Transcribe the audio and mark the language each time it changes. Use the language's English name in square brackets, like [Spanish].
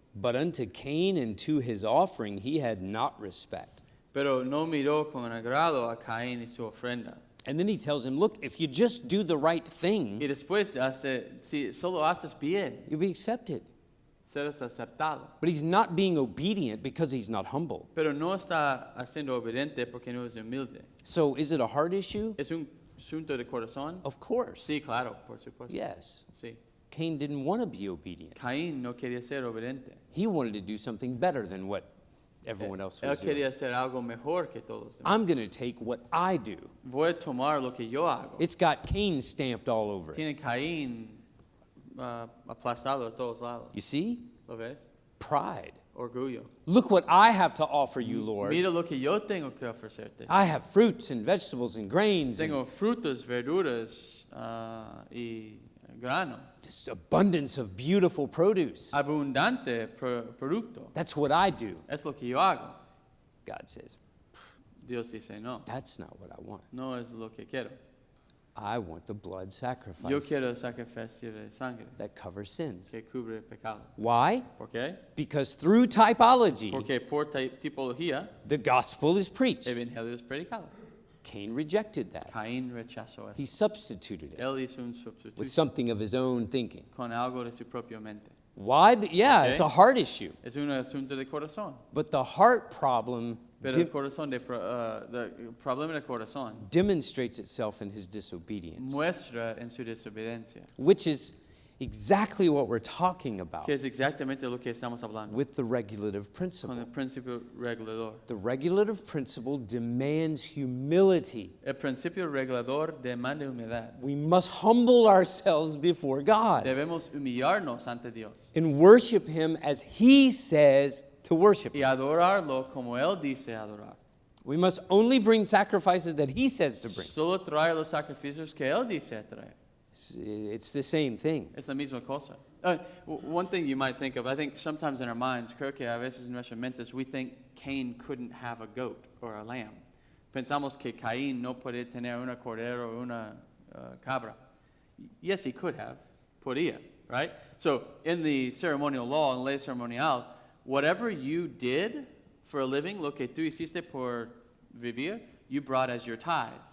[English] But unto Cain and to his offering he had not respect. [Spanish] Pero no miró con agrado a Caín y su ofrenda. [English] And then he tells him, look, if you just do the right [Spanish] Y [English] thing, [Spanish] después si solo haces bien, [English] you'll be accepted. [Spanish] serás aceptado. [English] But he's not being obedient because he's not humble. [Spanish] Pero no está haciendo obediente porque no es humilde. [English] So is it a heart issue? [Spanish] ¿Es un asunto de corazón? [English] Of course. [Spanish] Sí, claro, por supuesto. [English] Yes. [Spanish] Sí. [English] Cain didn't want to be obedient. [Spanish] Caín no quería ser obediente. [English] He wanted to do something better than what everyone else [Spanish] Él [English] was doing. [Spanish] quería hacer algo mejor que todos. [English] I'm going to take what I do. [Spanish] Voy a tomar lo que yo hago. [English] It's got Cain stamped all over it. [Spanish] Tiene Caín aplastado a todos lados. [English] You see? [Spanish] ¿Lo ves? [English] Pride. [Spanish] Orgullo. [English] Look what I have to offer you, Lord. [Spanish] Mira lo que yo tengo que ofrecerte. [English] I have fruits and vegetables and grains and [Spanish] Tengo frutas, verduras y grano. [English] this abundance of beautiful produce. [Spanish] Abundante producto. [English] That's what I do. [Spanish] Es lo que yo hago. [English] God says, [Spanish] Dios dice no. [English] that's not what I want. [Spanish] No es lo que quiero. [English] I want the blood sacrifice [Spanish] Yo quiero sacrificio de sangre [English] that covers sins. [Spanish] que cubre el pecado. [English] Why? [Spanish] ¿Por qué? [English] Because through typology, [Spanish] Porque por tipología, [English] the gospel is preached. [Spanish] el evangelio es predicado. [English] Cain rejected that. [Spanish] Caín rechazó eso. [English] He substituted it [Spanish] Él hizo un [English] with [Spanish] sustituto [English] something of his own thinking. [Spanish] con algo de su propia mente. [English] Why? Yeah, Okay. it's a heart issue. [Spanish] Es un asunto de corazón. [English] But the heart problem [Spanish] Pero el corazón el problema del corazón [English] demonstrates itself in his disobedience, [Spanish] muestra en su desobediencia, [English] which is exactly what we're talking about [Spanish] que es exactamente lo que estamos hablando [English] with the regulative [Spanish] con [English] principle. [Spanish] el principio regulador. [English] The regulative principle demands humility. [Spanish] El principio regulador demanda humildad. [English] We must humble ourselves before God [Spanish] Debemos humillarnos ante Dios [English] and worship Him as He says to worship [Spanish] y [English] Him. [Spanish] adorarlo como Él dice adorar. [English] We must only bring sacrifices that He says to bring. [Spanish] Solo traer los sacrificios que Él dice traer. [English] It's the same thing. [Spanish] Es la misma cosa. [English] One thing you might think of, I think sometimes in our minds, [Spanish] creo que a veces en nuestras mentes, [English] we think Cain couldn't have a goat or a lamb. [Spanish] Pensamos que Caín no puede tener una cordero o una cabra. [English] Yes, he could have. [Spanish] Podía, [English] right? So in the ceremonial law, [Spanish] en ley ceremonial, [English] whatever you did for a living, [Spanish] lo que tú hiciste por vivir, [English] you brought as your tithe.